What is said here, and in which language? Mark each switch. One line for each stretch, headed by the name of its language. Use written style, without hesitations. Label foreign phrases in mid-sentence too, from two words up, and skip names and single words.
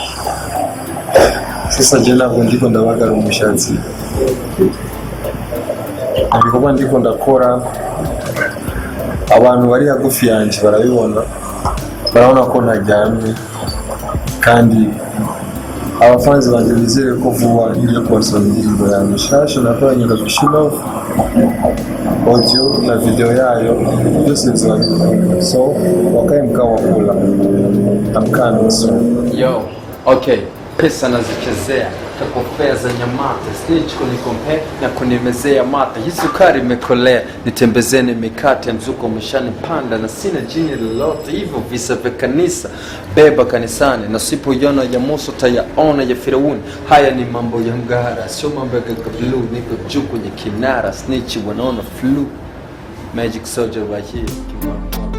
Rundi: Sasa je ntabwo ndiko ndabagara umushatsi, ibikorwa ndiko ndakora abantu bari hagufi yanjye barabibona, barabona ko ntajyamye kandi abafanzi banje bizere ko vuba ngiye kubasoma indirimbo yanjye nshasha nakoranye na Vishilo, audio na video yayo byose bizabikora.
Swahili: So wakae mkao kula amkani soon. Yo, okay, pesa nazichezea takofea za nyamata snitch kunikompe na kunimezea mata. Hii sukari imekolea nitembezeni mikate mzuko umeshani panda na sina jini lolote hivyo visa vya kanisa beba kanisani na sipo yona ya Musa tayaona ya Firauni. Haya ni mambo ya ngara sio mambo ya gagablu, niko juu kwenye kinara snitch wanaona flu.
English: Magic Soldier right here.